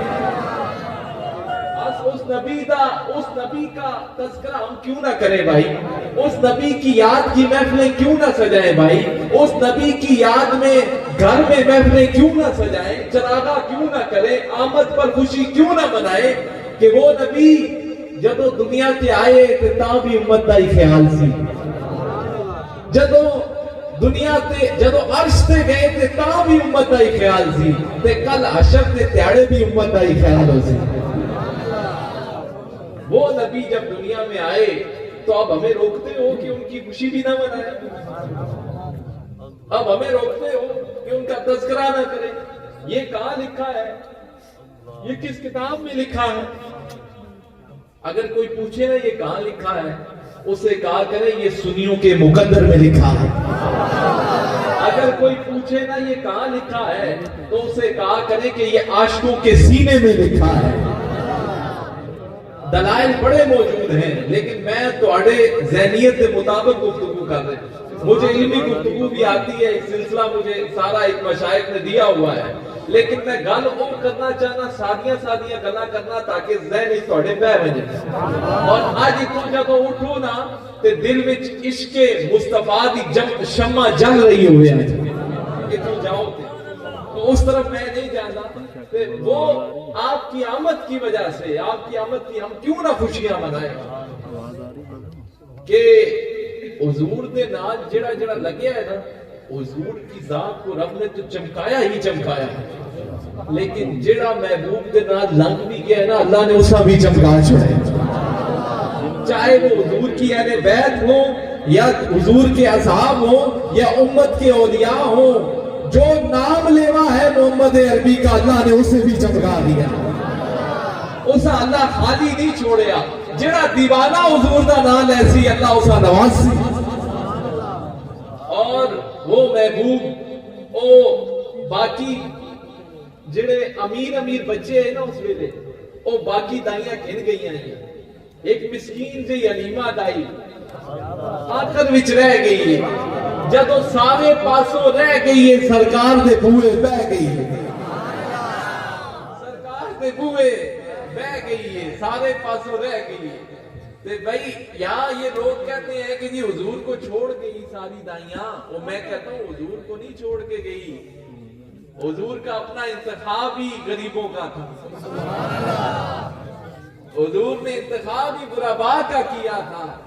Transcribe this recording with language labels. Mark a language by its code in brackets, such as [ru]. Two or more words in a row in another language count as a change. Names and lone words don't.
[ur] اس نبی کا تذکرہ ہم کیوں نہ کریں بھائی? اس نبی کی یاد کی محفلیں کیوں نہ سجائیں بھائی? اس نبی کی یاد میں گھر میں محفلیں کیوں نہ سجائیں? چراغاں کیوں نہ کریں? آمد پر خوشی کیوں نہ منائیں? [pa] کہ وہ نبی جدوں دنیا تے آئے تے تاں بھی امت دا ہی خیال سی، جدوں دنیا تے جدوں عرش تے گئے تے تاں بھی امت دا ہی خیال سی، تے کل حشر دے دیہاڑے بھی امت دا ہی خیال ہو سی. [ur] وہ نبی جب دنیا میں آئے تو اب ہمیں روکتے ہو کہ ان کی خوشی بھی نہ منائیں? اب ہمیں روکتے ہو کہ ان کا تذکرہ نہ کریں? یہ کہاں لکھا ہے؟ یہ کس کتاب میں لکھا ہے? اگر کوئی پوچھے نا یہ کہاں لکھا ہے، اسے کہا کرے یہ سنیوں کے مقدر میں لکھا ہے. اگر کوئی پوچھے نا یہ کہاں لکھا ہے، تو اسے کہا کرے کہ یہ عاشقوں کے سینے میں لکھا ہے. دلائل بڑے موجود ہیں، لیکن میں تواڈے ذہنیت کے مطابق گفتگو کر رہے ہیں۔ مجھے علمی گفتگو بھی آتی ہے، ایک سلسلہ مجھے سارا ایک مشائخ نے دیا ہوا ہے، لیکن میں [pa] گل وہ کرنا چاہنا سادیاں گلاں کرنا تاکہ ذہن تواڈے بہ وجے۔ اور اج تو جدوں اٹھو نا تے دل وچ عشق مصطفیٰ دی شمع جل رہی ہوئے ہے کہ تو جاؤ تو اس طرف میں نہیں جانا۔ [ur] وہ آپ کی آمد کی وجہ سے، آپ کی آمد کی ہم کیوں نہ خوشیاں منائیں کہ [pa] حضور دے نال جڑا جڑا لگیا ہے نا، [ur] حضور کی ذات کو رب نے تو چمکایا ہی چمکایا، لیکن [pa] جڑا محبوب دے نال لنگ بھی گیا ہے نا، اللہ نے اسا بھی چمکا چھوڑا۔ [ur] چاہے وہ حضور کی اہل بیت ہو یا حضور کے اصحاب ہو یا امت کے اولیاء ہو، جو نام لیوا ہے محمد عربی کا، اللہ نے اسے بھی چمکا دیا۔ [pa] اسا اللہ خالی نہیں چھوڑیا، جڑا دیوانہ حضور دا نام ایسی اللہ اسا نواز سی۔ اور وہ محبوب او باقی جڑے امیر بچے ہیں نا اس ویلے، او باقی دائیاں کھن گئی ہیں، ایک مسکین جی علیمہ دائی آخر وچ رہ گئی ہے، جدو سارے پاسوں رہ گئی ہے، سرکار دے بوئے بہ گئی ہے، سرکار دے بوئے بہ گئی ہے، سارے پاسوں رہ گئی ہے۔ [ur] تے بھائی یہاں یہ لوگ کہتے ہیں کہ جی حضور کو چھوڑ گئی ساری دائیاں، اور میں کہتا ہوں حضور کو نہیں چھوڑ کے گئی، حضور کا اپنا انتخاب ہی غریبوں کا تھا، حضور نے انتخاب ہی غرباء کا کیا تھا۔